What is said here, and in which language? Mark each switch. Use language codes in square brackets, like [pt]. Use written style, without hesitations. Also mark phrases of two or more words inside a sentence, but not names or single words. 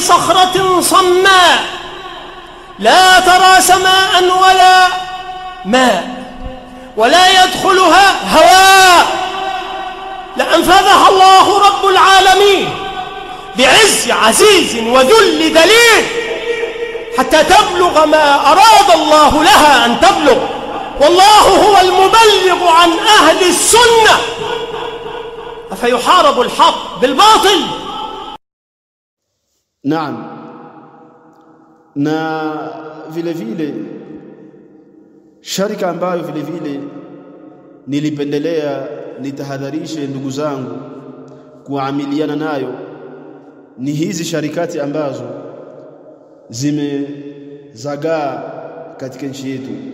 [ar] صخرة صماء لا ترى سماء ولا ماء ولا يدخلها هواء لأنفذها الله رب العالمين بعز عزيز وذل ذليل حتى تبلغ ما أراد الله لها أن تبلغ، والله هو المبلغ عن أهل السنة. أفيحارب الحق بالباطل؟ [sw] Naam, na vile vile sharika ambayo vile vile nilipendelea nitahadharishe ndugu zangu kuamiliana nayo ni hizi sharikati ambazo zimezagaa katika nchi yetu,